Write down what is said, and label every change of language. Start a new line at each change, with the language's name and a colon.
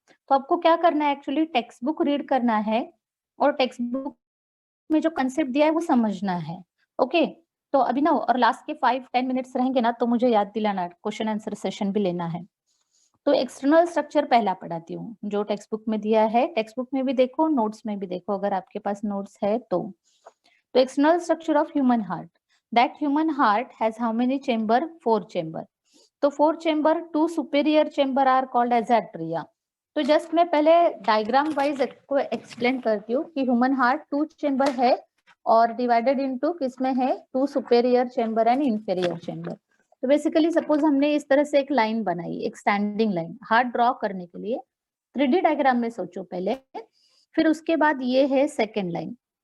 Hindi: तो आपको क्या करना है, एक्चुअली टेक्स्ट बुक रीड करना है, और टेक्स्ट बुक में जो कंसेप्ट दिया है वो समझना है। ओके, तो अभी ना, और लास्ट के 5-10 मिनट्स रहेंगे ना, तो मुझे याद दिलाना, क्वेश्चन आंसर सेशन भी लेना है। तो एक्सटर्नल स्ट्रक्चर पहला पढ़ाती हूँ, जो टेक्स्ट बुक में दिया है। टेक्स्ट बुक में भी देखो, नोट्स में भी देखो, अगर आपके पास नोट्स है तो।
English: The external structure of human heart. That human heart has how many chamber? 4 chamber. तो 4 chamber, 2 superior chamber are called as atria.
Hindi: तो जस्ट मैं पहले डायग्राम वाइज को एक्सप्लेन करती हूँ कि ह्यूमन हार्ट 2 चेम्बर है, और डिवाइडेड इनटू किसमें है, 2 superior chamber and inferior chamber. तो बेसिकली सपोज हमने इस तरह से एक लाइन बनाई, एक स्टैंडिंग लाइन। हार्ट ड्रॉ करने के लिए 3D डायग्राम में सोचो पहले, फिर उसके बाद ये है सेकेंड लाइन।